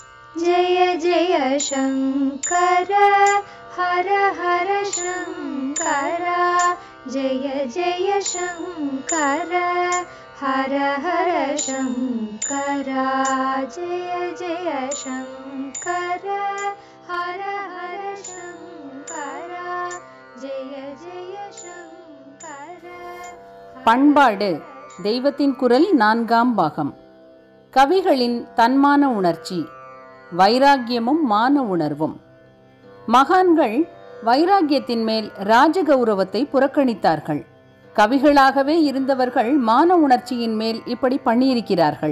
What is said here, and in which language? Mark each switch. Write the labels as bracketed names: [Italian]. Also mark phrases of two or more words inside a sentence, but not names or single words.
[Sanskrit] जय जय शङ्कर हर हर शङ्कर जय जय शङ्कर हर हर शङ्कर जय जय शङ्कर हर हर शङ्कर जय जय शङ्कर. [Tamil] பண்பாடு தெய்வத்தின் குரல் 4ஆம் பாகம். கவிகளின் தன்மான உணர்ச்சி, வைராக்கியமும் மான உணர்வும். மகான்கள் வைராக்கியத்தின் மேல் ராஜகௌரவத்தை புறக்கணித்தார்கள். கவிகளாகவே இருந்தவர்கள் மான உணர்ச்சியின் மேல் இப்படி பண்ணியிருக்கிறார்கள்.